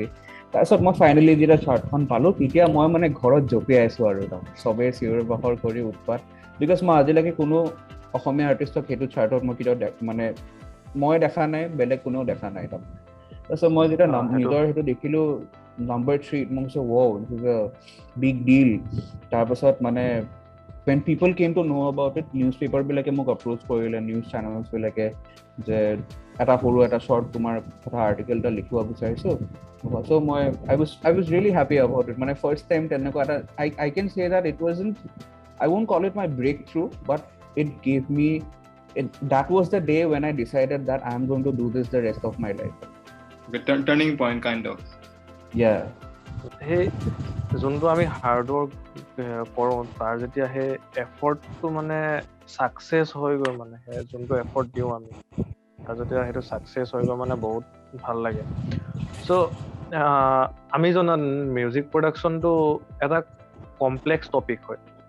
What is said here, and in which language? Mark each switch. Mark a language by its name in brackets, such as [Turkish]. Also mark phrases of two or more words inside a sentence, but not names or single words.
[Assamese] তাৰপিছত মই ফাইনেলি যেতিয়া চাৰ্টখন পালোঁ, তেতিয়া মই মানে ঘৰত জঁপিয়াই আছোঁ আৰু চবেই চিঞৰ বাখৰ কৰি উৎপাত, বিকজ মই আজিলৈকে কোনো অসমীয়া আৰ্টিষ্টক সেইটো চাৰ্টত মই কেতিয়াও মানে মই দেখা নাই, বেলেগ কোনেও দেখা নাই তাৰমানে. তাৰপিছত মই যেতিয়া নিজৰ সেইটো দেখিলোঁ নম্বৰ 3, মই কৈছোঁ [English] this is a big deal. [Assamese] তাৰপাছত মানে [English] when people came to know about it, [Assamese] newspaper বিলাকে মোক approach কৰিলে, [English] news channels [Assamese] বিলাকে, যে এটা short তোমাৰ কথা আৰ্টিকেল এটা লিখিব বিচাৰিছোঁ. [English] So I was really happy about it. মানে first time [Assamese] তেনেকুৱা এটা [English] I can say that it wasn't, I won't call it my breakthrough, but it gave me that was the day when I decided that I am going to do this the rest of my life. The turning point kind of. Yeah. [Assamese] Hey, যোনটো আমি [English] hard work [Assamese] কৰোঁ, তাৰ যেতিয়া সেই এফৰ্টটো মানে ছাকচেছ হৈ গৈ, মানে সেই যোনটো এফৰ্ট দিওঁ আমি, তাৰ যেতিয়া সেইটো ছাকচেছ হৈ গৈ মানে বহুত ভাল লাগে. চ' আমি জনাত [English] music productionটো [Assamese] এটা [English] complex topic [Assamese] হয়.